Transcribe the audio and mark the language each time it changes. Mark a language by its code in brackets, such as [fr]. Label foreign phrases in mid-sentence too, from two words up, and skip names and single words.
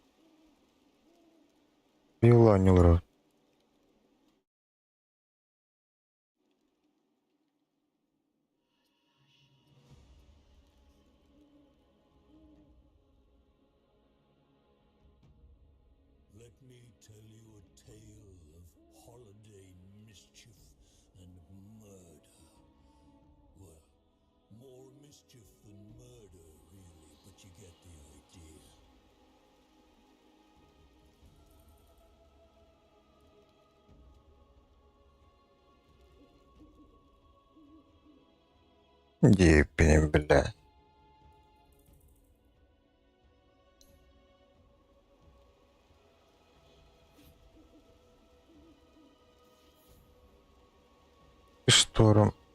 [kk] Юла не олар. [en] Let me tell you a tale of holiday mischief and murder. Well, more mischief than murder, really, but you get the idea. [ru] Ебень, бля. Шторм.